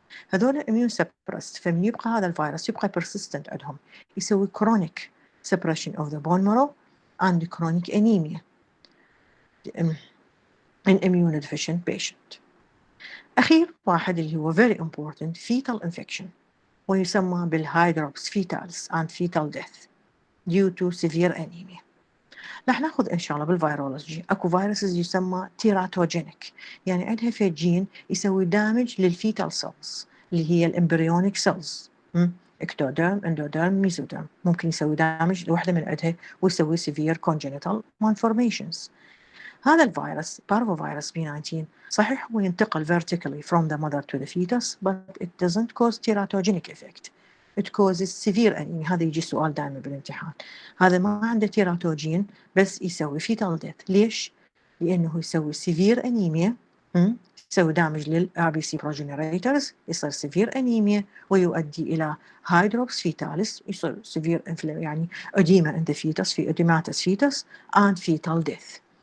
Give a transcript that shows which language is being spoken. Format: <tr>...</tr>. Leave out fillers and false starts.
<ar>هذول</ar> <en>immune suppressed</en> <ar>فمن يبقى هذا الفيروس يبقى persistent عندهم يسوي</ar> <en>chronic suppression of the bone marrow and chronic anemia in immunodeficient patient.</en> <ar>أخير واحد اللي هو</ar> <en>very important fetal infection ويسمى بالهايدروبس fetalis and fetal death due to severe anemia.</en> <ar>رح ناخذ إن شاء الله بالفيرولوجي أكو فيروسز يسمى تيراتوجينيك يعني عندها في جين يسوي دامج للفيتال سيلز اللي هي الامبريونيك سيلز اكتوديرم اندوديرم ميزوديرم ممكن يسوي دامج لوحدة من عندها ويسوي</ar> <en>severe congenital malformations.</en> <ar>هذا الفيروس</ar> <en>Parvo Virus B19</en> <ar>صحيح هو ينتقل</ar> <en>vertically from the mother to the fetus but it doesn't cause teratogenic effect. It causes severe anemia.</en> <ar>هذا يجي سؤال دائما بالامتحان. هذا ما عنده تيراتوجين بس يسوي</ar> <en>fetal death.</en> <ar>ليش؟ لأنه يسوي</ar> <en>severe anemia</en> <ar>يسوي دامج لل</ar> <en>RBC progenitors</en> <ar>يصير</ar> <en>severe anemia</en> <ar>ويؤدي إلى</ar> <en>hydrops fetalis يصير severe يعني edema in the fetus في edematous fetus and fetal death.</en>